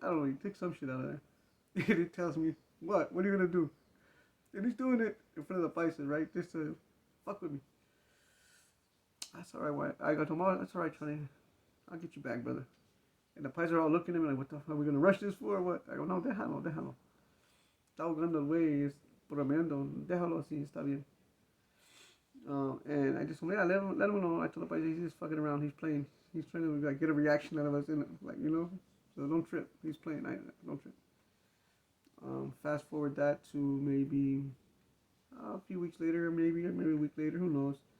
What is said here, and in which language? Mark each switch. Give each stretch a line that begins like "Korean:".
English: I don't know. He takes some shit out of there. And he tells me, what? What are you gonna do? And he's doing it in front of the paisas, right? Just to fuck with me. That's alright. I go to him, oh, that's alright, Charlie. I'll get you back, brother. And the paisas are all looking at me like, what the fuck? Are we gonna rush this for or what? I go,
Spanish: no, déjalo. Está ahogando el güey, es bromeando. Déjalo así, está bien.
English: And I just told him, yeah, let him know. I told the paisa, he's just fucking around. He's playing. He's trying to like get a reaction out of us, like, you know. So don't trip. He's playing. Don't trip. Fast forward that to maybe a few weeks later, maybe a week later, who knows.